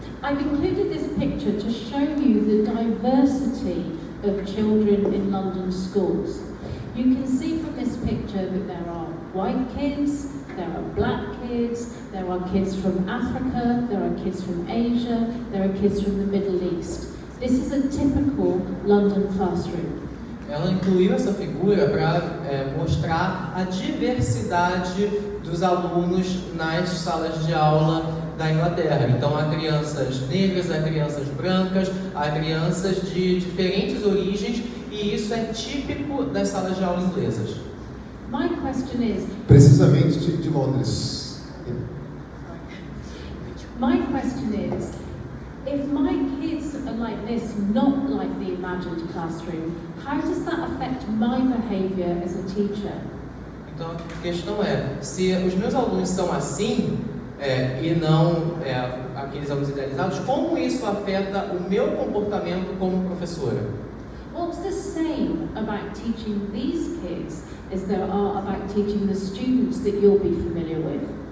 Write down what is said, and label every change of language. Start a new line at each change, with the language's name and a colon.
English: I've included this picture to show you the diversity of children in London schools. You can see from this picture that there are white kids, there are black kids, there are kids from Africa, there are kids from Asia, there are kids from the Middle East. This is a typical London classroom.
Portuguese: Ela incluiu essa figura para mostrar a diversidade dos alunos nas salas de aula da Inglaterra. Então há crianças negras, há crianças brancas, há crianças de diferentes origens, e isso é típico das salas de aula inglesas.
English: My question is,
Portuguese: Precisamente de Londres.
English: my question is, if my kids are like this, not like the imagined classroom, how does that affect my behavior as a teacher?
Portuguese: Então a questão é, se os meus alunos são assim, e não aqueles alunos idealizados, como isso afeta o meu comportamento como professora?
English: What's the same about teaching these kids as there are about teaching the students that you'll be familiar with?